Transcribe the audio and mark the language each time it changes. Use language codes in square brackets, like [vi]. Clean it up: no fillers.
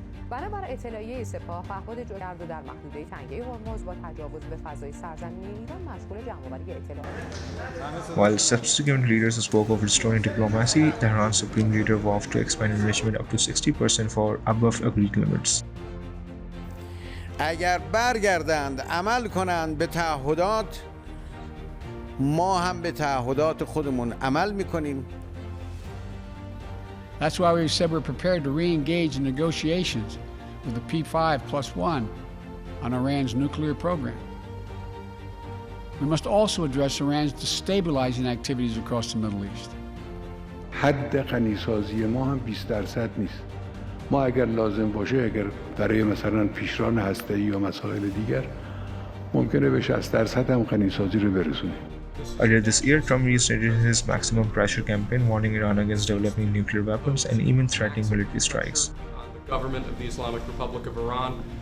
[fa] بنابر اطلاعیه سپاه پهپاد جرد در محدوده تنگه هرمز با تجاوز به فضای سرزمینی ایران مشغول جمع‌آوری اطلاعات. [en] While subsequent leaders spoke of restoring diplomacy, Tehran's supreme leader vowed to expand enrichment up to 60% for above agreed limits. [fa] اگر برگردند عمل کنند به تعهدات، ما هم به تعهدات خودمون عمل می‌کنیم. [en] That's why we said we're prepared to re-engage in negotiations with the P5+1 on Iran's nuclear program. We must also address Iran's destabilizing activities across the Middle East. [fa] حد غنیسازی ما هم 20% نیست. ما اگر لازم باشه، اگر برای مثلا پیشران هسته‌ای یا مسائل دیگر، ممکنه به 60% هم غنیسازی رو برسونیم. [en] Earlier this year, Trump restated his maximum pressure campaign, warning Iran against developing nuclear weapons and even threatening military strikes. The government of the Islamic Republic of Iran.